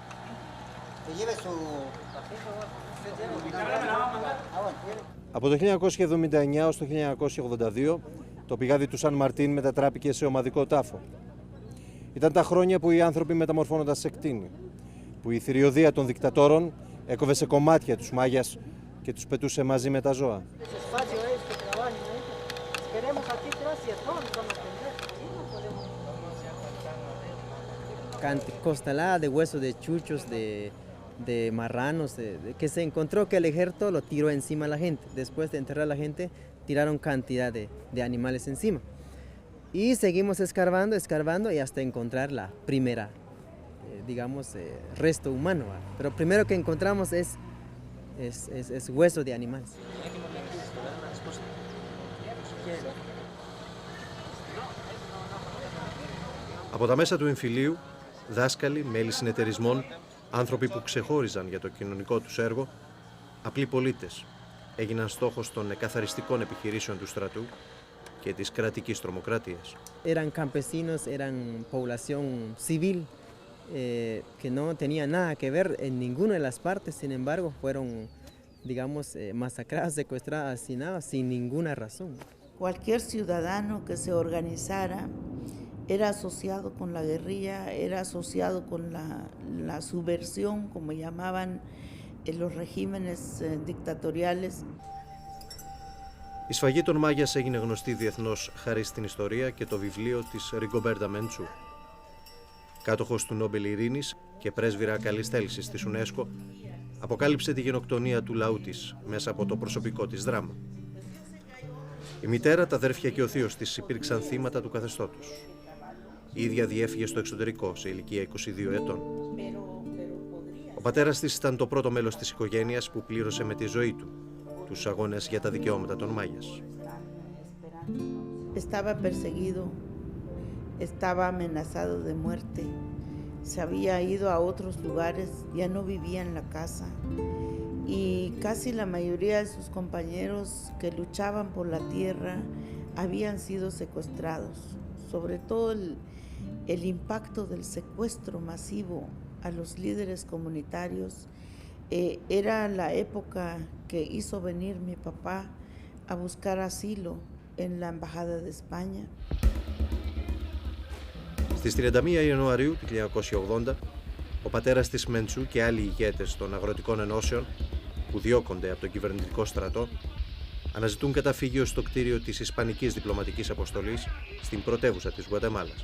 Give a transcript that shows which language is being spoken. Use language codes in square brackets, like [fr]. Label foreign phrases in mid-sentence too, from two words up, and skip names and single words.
[el] Από το 1979 ως το 1982 το πηγάδι του Σαν Μαρτίν μετατράπηκε σε ομαδικό τάφο. Ήταν τα χρόνια που οι άνθρωποι μεταμορφώνονταν σε κτήνη, που η θηριωδία των δικτατόρων έκοβε σε κομμάτια τους Μάγιας και τους πετούσε μαζί με τα ζώα. [es] Costalada de huesos de chuchos, de marranos, que se encontró que el ejército lo tiró encima a la gente. Después de enterrar a la gente, tiraron cantidad de animales encima. Y seguimos escarbando y hasta encontrar la primera, digamos, resto humano. Pero primero que encontramos es hueso de animales. [el] Από τα μέσα του εμφυλίου, δάσκαλοι, μέλη συνεταιρισμών, άνθρωποι που ξεχώριζαν για το κοινωνικό τους έργο, απλοί πολίτες, έγιναν στόχος των εκαθαριστικών επιχειρήσεων του στρατού και της κρατικής τρομοκρατίας. [es] Eran campesinos, eran población civil que no tenía nada que ver en ninguna de las partes, sin embargo, fueron, digamos, masacradas, secuestradas, asesinadas sin ninguna razón. Cualquier ciudadano que se organizara era asociado con la guerrilla, era asociado con la subversión, como llamaban los regímenes dictatoriales. [el] Η σφαγή των Μάγιας έγινε γνωστή διεθνώς χάρη στην ιστορία και το βιβλίο της Ριγκομπέρτα Μέντσου. Κάτοχος του Νόμπελ Ειρήνης και πρέσβυρα καλής θέλησης της UNESCO, αποκάλυψε τη γενοκτονία του λαού της μέσα από το προσωπικό της δράμα. Η μητέρα, τα αδέρφια και ο θείος της υπήρξαν θύματα του καθεστώτος. Η ίδια διέφυγε στο εξωτερικό σε ηλικία 22 ετών. Ο πατέρας της ήταν το πρώτο μέλος της οικογένειας που πλήρωσε με τη ζωή του τους αγώνες για τα δικαιώματα των Μάγιας. [es] Estaba perseguido, estaba amenazado de muerte. Se había ido a otros lugares, ya no vivía en la casa. Y casi la mayoría de sus compañeros que luchaban por la tierra habían sido secuestrados. Sobre todo el impacto del secuestro masivo a los líderes comunitarios era la época que hizo venir mi papá a buscar asilo en la Embajada de España. [el] Στις 31 Ιανουαρίου του 1980, ο πατέρας της Менτσού και άλλοι ηγέτες των αγροτικών ενώσεων που διώκονται από τον κυβερνητικό στρατό αναζητούν καταφύγιο στο κτίριο της Ισπανικής Διπλωματικής Αποστολής στην πρωτεύουσα της Γουατεμάλας.